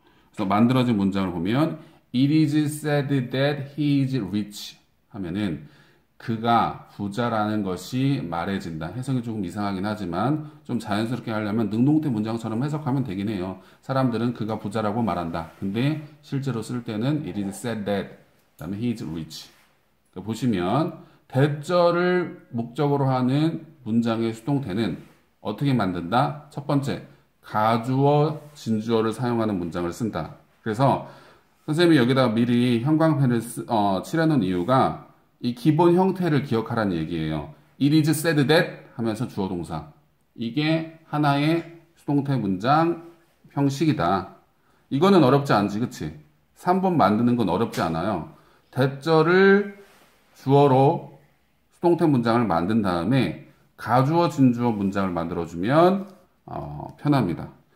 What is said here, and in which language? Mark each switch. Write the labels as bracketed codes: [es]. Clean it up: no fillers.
[ko] 그래서 만들어진 문장을 보면 [en] It is said that he is rich [ko] 하면은 그가 부자라는 것이 말해진다. 해석이 조금 이상하긴 하지만 좀 자연스럽게 하려면 능동태 문장처럼 해석하면 되긴 해요. 사람들은 그가 부자라고 말한다. [en] 근데 실제로 쓸 때는 It is said that [ko] 그다음에 [en] he is rich. [ko] 그러니까 보시면 대절을 목적으로 하는 문장의 수동태는 어떻게 만든다? 첫 번째, 가주어, 진주어를 사용하는 문장을 쓴다. 그래서 선생님이 여기다 미리 형광펜을 칠해놓은 이유가 이 기본 형태를 기억하라는 얘기예요. [en] It is said that [ko] 하면서 주어 동사. 이게 하나의 수동태 문장 형식이다. 이거는 어렵지 않지, 그치? 3번 만드는 건 어렵지 않아요. 대절을 주어로 수동태 문장을 만든 다음에 가주어, 진주어 문장을 만들어주면 편합니다.